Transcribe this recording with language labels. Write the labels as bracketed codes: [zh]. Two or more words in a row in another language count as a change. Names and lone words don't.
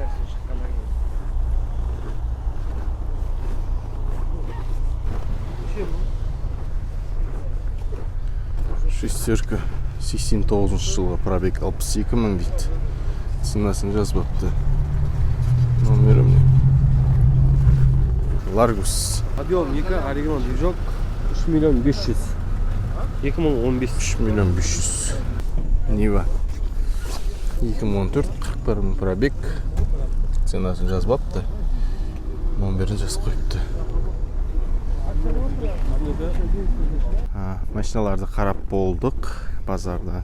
[kk] Шестерка 89 жылға, пробег 62 мың дейді. Ценасын жазбапты. Номері мне. Largus. [ru] Объем 2, оригинал движок 3 миллион 500. 2015. [kk] 3 миллион 500. Нива 2014 41 мың пробег. Ценасын жазбапты. Номерін жазып қойыпты. Машиналарды қарап болдық базарда.